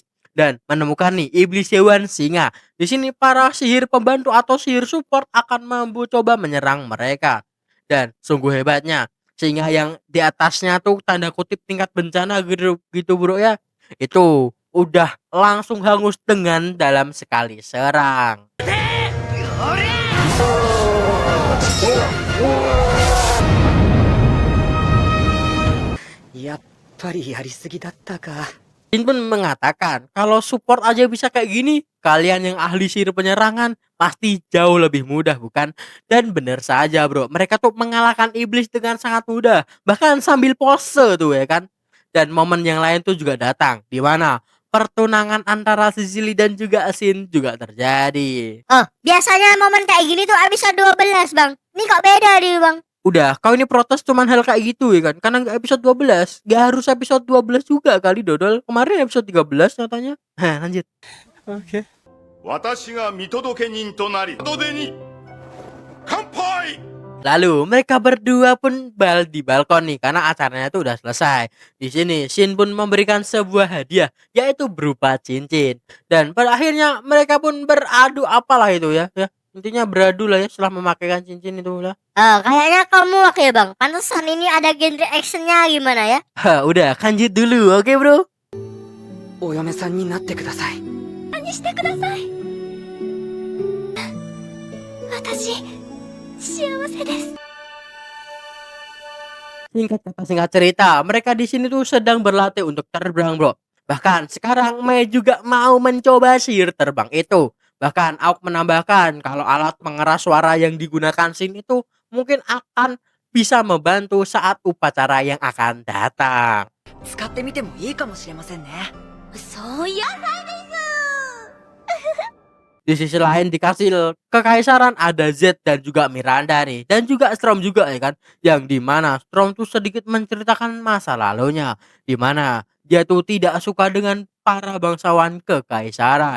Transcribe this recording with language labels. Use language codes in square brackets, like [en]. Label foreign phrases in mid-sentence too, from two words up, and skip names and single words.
[id] Dan menemukan nih iblis hewan singa. Di sini para sihir pembantu atau sihir support akan coba menyerang mereka. Dan sungguh hebatnya singa yang di atasnya tuh tanda kutip tingkat bencana gitu bro ya. Itu udah langsung hangus dengan dalam sekali serang. [ja] やっぱりやりすぎだったか。 [id] Shin pun mengatakan kalau support aja bisa kayak gini, kalian yang ahli sihir penyerangan pasti jauh lebih mudah bukan? Dan bener saja bro, mereka tuh mengalahkan iblis dengan sangat mudah, bahkan sambil pose tuh ya kan. Dan momen yang lain tuh juga datang, di mana pertunangan antara Sisili dan juga Shin juga terjadi. Oh, biasanya momen kayak gini tuh episode 12 bang. Ini kok beda nih bang? Udah, kau ini protes cuman hal kayak gitu ya kan? Karena nggak episode 12, nggak harus episode 12 juga kali dodol. Kemarin episode 13 nyatanya. Hah, lanjut. Oke. [ja] 私が見届け人となり門出に乾杯。 [id] Lalu mereka berdua pun di balkon nih karena acaranya tuh udah selesai. Di sini Shin pun memberikan sebuah hadiah yaitu berupa cincin. Dan pada akhirnya mereka pun beradu apalah itu ya. Intinya beradu lah ya setelah memakaikan cincin itu lah. Oh, kayaknya kamu oke bang. Pantesan ini ada genre actionnya gimana ya? Hah, udah kanjut dulu, oke bro? [ja] お嫁さんになってください。何してください。私、幸せです。 [id] Singkat kata singkat cerita, mereka di sini tuh sedang berlatih untuk terbang bro. Bahkan sekarang Mei juga mau mencoba sihir terbang itu. Bahkan Auk menambahkan kalau alat pengeras suara yang digunakan Shin itu mungkin akan bisa membantu saat upacara yang akan datang. [ja] 使ってみてもいいかもしれませんね。そういやないです。 [id] Di sisi lain dikasih kekaisaran ada Z dan juga Miranda nih. Dan juga Storm juga ya kan. Yang dimana Storm tuh sedikit menceritakan masa lalunya. Dimana dia tuh tidak suka dengan para bangsawan kekaisaran.